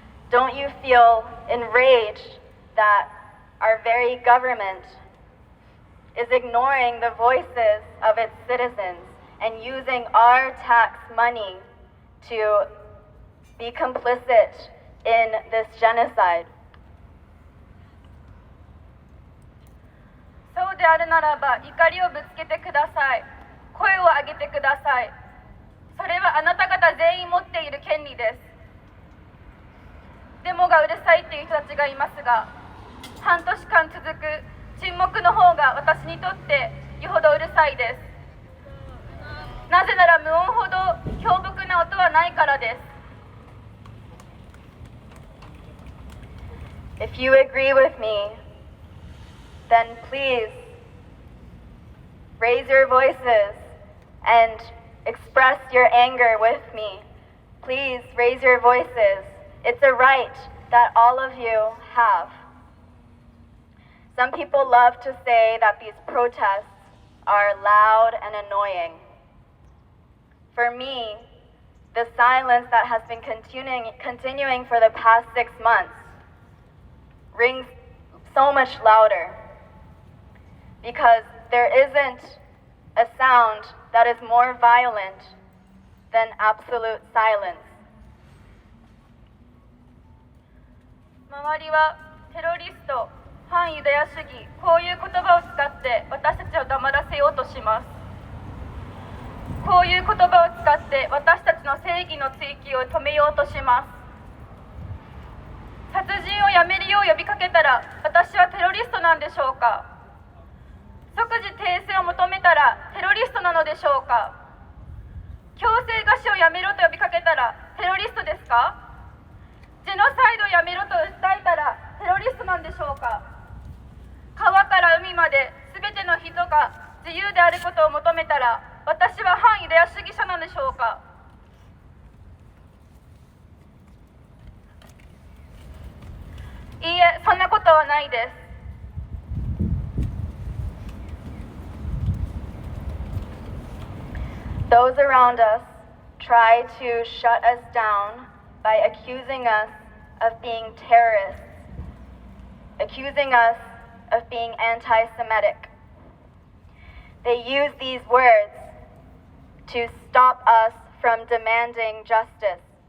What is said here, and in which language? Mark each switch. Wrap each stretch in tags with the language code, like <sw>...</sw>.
<en>Don't you feel enraged that our very government is ignoring the voices of its citizens and using our tax money to be complicit in this genocide?</en> <ja>そうであるならば怒りをぶつけてください。声を上げてください。それはあなた方全員持っている権利です。デモがうるさいっていう人たちがいますが、半年間続く沈黙の方が私にとってよほどうるさいです。なぜなら無音ほど漂泊な音はないからです。</ja> <en>If you agree with me, then please raise your voices and express your anger with me. Please raise your voices. It's a right that all of you have. Some people love to say that these protests are loud and annoying. For me, the silence that has been continuing for the past 6 months rings so much louder, because there isn't a sound that is more violent than absolute silence.</en> <ja>周りはテロリスト、反ユダヤ主義、こういう言葉を使って私たちを黙らせようとします。こういう言葉を使って私たちの正義の追求を止めようとします。殺人をやめるよう呼びかけたら私はテロリストなんでしょうか？即時停戦を求めたらテロリストなのでしょうか？強制餓死をやめろと呼びかけたらテロリストですか？ジェノサイドをやめろと訴えたらテロリストなんでしょうか？川から海まで全ての人が自由であることを求めたら私は反ユダヤ主義者なんでしょうか？いいえ、そんなことはないです。</ja> <en>Those around us try to shut us down by accusing us of being terrorists, accusing us of being anti-Semitic. They use these words to stop us from demanding justice.</en>